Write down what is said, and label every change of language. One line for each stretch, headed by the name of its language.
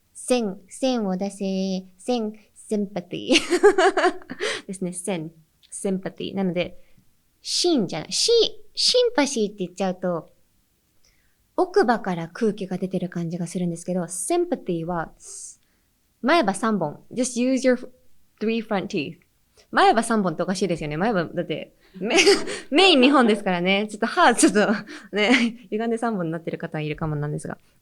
Japanese: 線を出せ、sympathy ですね。 sympathy なので、シンじゃない。シンパシーって言っちゃうと、奥歯から空気が出てる感じがするんですけど、sympathy は、前歯3本。
English: just use your 3 front teeth.
Japanese: 前歯3本っておかしいですよね。前歯、だって、メイン2本ですからね。ちょっと歯、ちょっと、ね、歪んで3本になってる方いるかもなんですが。